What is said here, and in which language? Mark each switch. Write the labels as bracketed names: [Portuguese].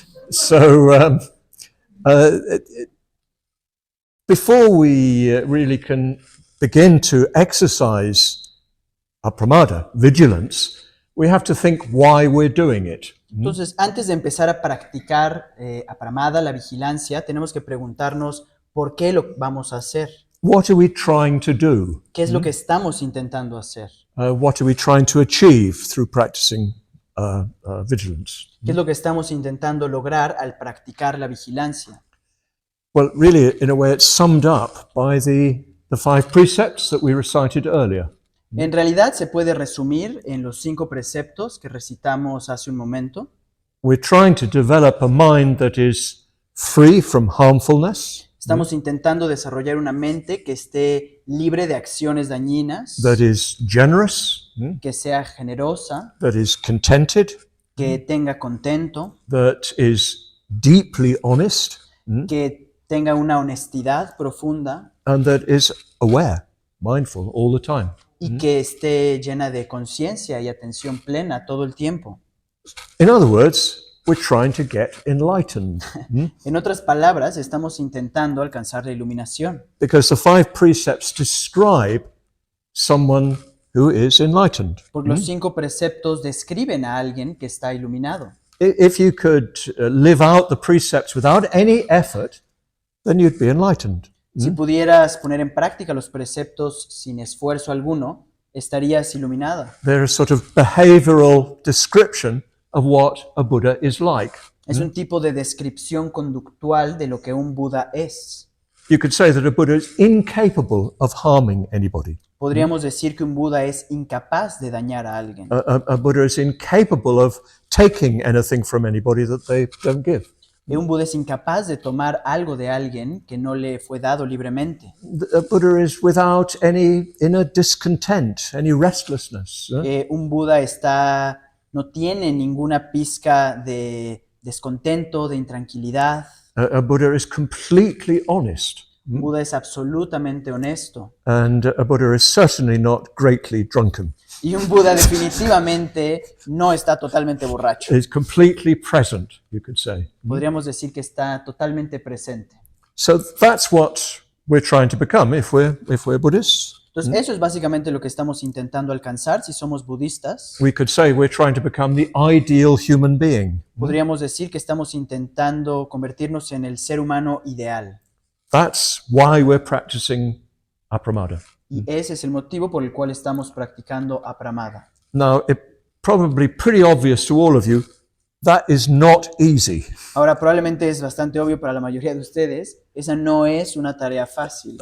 [English] So, before we really can begin to exercise apramada, vigilance, we have to think why we're doing it. [Spanish] Entonces, antes de empezar a practicar apramada, la vigilancia, tenemos que preguntarnos por qué lo vamos a hacer. [English] What are we trying to do? [Spanish] ¿Qué es lo que estamos intentando hacer? [English] What are we trying to achieve through practicing vigilance? [Spanish] ¿Qué es lo que estamos intentando lograr al practicar la vigilancia? [English] Well, really, in a way, it's summed up by the 5 precepts that we recited earlier. [Spanish] En realidad se puede resumir en los 5 preceptos que recitamos hace un momento. [English] We're trying to develop a mind that is free from harmfulness, [Spanish] Estamos intentando desarrollar una mente que esté libre de acciones dañinas, [English] that is generous, [Spanish] que sea generosa, [English] that is contented, [Spanish] que tenga contento, [English] that is deeply honest, [Spanish] que tenga una honestidad profunda [English] and that is aware, mindful all the time. [Spanish] y que esté llena de conciencia y atención plena todo el tiempo. [English] In other words, we're trying to get enlightened. [Spanish] En otras palabras, estamos intentando alcanzar la iluminación, [English] Because the 5 precepts describe someone who is enlightened. [Spanish] porque los 5 preceptos describen a alguien que está iluminado. [English] If you could live out the precepts without any effort, then you'd be enlightened. [Spanish] Si pudieras poner en práctica los preceptos sin esfuerzo alguno, estarías iluminada. [English] They're a sort of behavioral description of what a Buddha is like. [Spanish] Es un tipo de descripción conductual de lo que un Buda es. [English] You could say that a Buddha is incapable of harming anybody. [Spanish] Podríamos decir que un Buda es incapaz de dañar a alguien. [English] A Buddha is incapable of taking anything from anybody that they don't give. [Spanish] Un Buda es incapaz de tomar algo de alguien que no le fue dado libremente. [English] A Buddha is without any inner discontent, any restlessness. [Spanish] Un Buda no tiene ninguna pizca de descontento, de intranquilidad. [English] A Buddha is completely honest. [Spanish] Un Buda es absolutamente honesto. [English] And a Buddha is certainly not greatly drunken. [Spanish] Y un Buda definitivamente no está totalmente borracho. [English] Is completely present, you could say. [Spanish] Podríamos decir que está totalmente presente. [English] So that's what we're trying to become if we're Buddhists. [Spanish] Entonces, eso es básicamente lo que estamos intentando alcanzar si somos budistas. [English] We could say we're trying to become the ideal human being. [Spanish] Podríamos decir que estamos intentando convertirnos en el ser humano ideal. [English] That's why we're practicing apramada. [Spanish] Y ese es el motivo por el cual estamos practicando apramada. [English] Now, it's probably pretty obvious to all of you that is not easy. [Spanish] Ahora, probablemente es bastante obvio para la mayoría de ustedes, esa no es una tarea fácil.